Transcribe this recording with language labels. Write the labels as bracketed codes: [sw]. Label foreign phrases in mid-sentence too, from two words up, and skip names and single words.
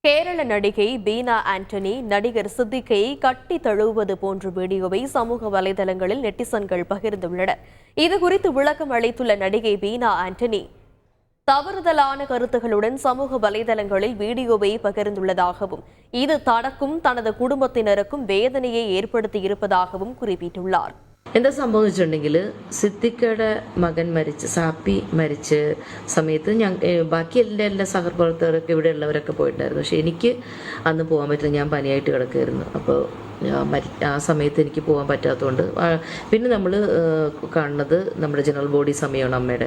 [ta] கேரள நடிகை பீனா ஆண்டனி நடிகர் சித்திக்கை கட்டி தழுவுவது போன்ற வீடியோவை சமூக வலைதளங்களில் நெட்டிசன்கள் பகிர்ந்துள்ளனர். இதுகுறித்து விளக்கம் அளித்துள்ள நடிகை பீனா ஆண்டனி தவறுதலான கருத்துகளுடன் சமூக வலைதளங்களில் வீடியோவை பகிர்ந்துள்ளதாகவும் இது தனக்கும் தனது குடும்பத்தினருக்கும் வேதனையை ஏற்படுத்தியிருப்பதாகவும் குறிப்பிட்டுள்ளார். [ml] എന്താ സംഭവിച്ചിട്ടുണ്ടെങ്കിൽ സിദ്ദിഖയുടെ മകൻ സാപ്പി മരിച്ച സമയത്ത് ബാക്കി എല്ലാ സഹപ്രവർത്തകരൊക്കെ ഇവിടെ ഉള്ളവരൊക്കെ പോയിട്ടുണ്ടായിരുന്നു. പക്ഷേ എനിക്ക് അന്ന് പോകാൻ പറ്റില്ല, ഞാൻ പനിയായിട്ട് കിടക്കുമായിരുന്നു. അപ്പോൾ ആ സമയത്ത് എനിക്ക് പോകാൻ പറ്റാത്തതുകൊണ്ട് പിന്നെ നമ്മൾ കാണുന്നത് നമ്മുടെ ജനറൽ ബോഡി സമയമാണ് അമ്മയുടെ.